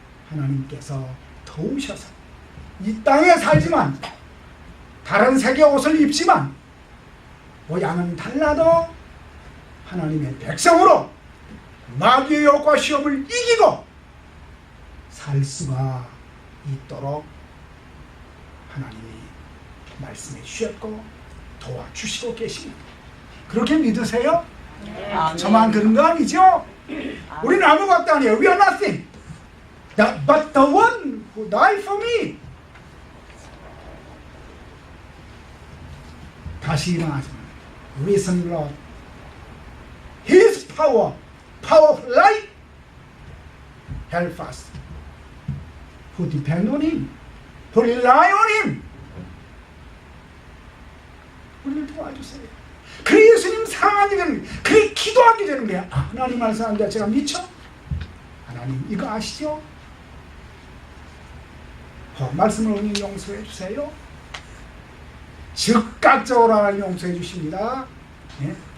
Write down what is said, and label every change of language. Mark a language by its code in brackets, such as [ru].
[ko] 하나님께서 도우셔서 이 땅에 살지만 다른 색의 옷을 입지만 모양은 달라도 하나님의 백성으로 마귀의 욕과 시험을 이기고 살 수가 있도록 하나님이 말씀해 주셨고 도와주시고 계십니다. 그렇게 믿으세요? 네. 저만 그런 거 아니죠? 우리는 아무것도 아니에요. [en] We are nothing. But the one who died for me. [ko] 다시 일어나시면 [en] Risen Lord. His power of life, help us who depend on Him, who rely on Him. [ko] 우리를 도와주세요. 그래 예수님 사랑하게 되는 거예요. 그래 기도하게 되는 거예요. 하나님 말씀하는데 제가 미쳐? 하나님 이거 아시죠? 말씀을 오늘 용서해 주세요. 즉각적으로 하나님 용서해 주십니다. 네?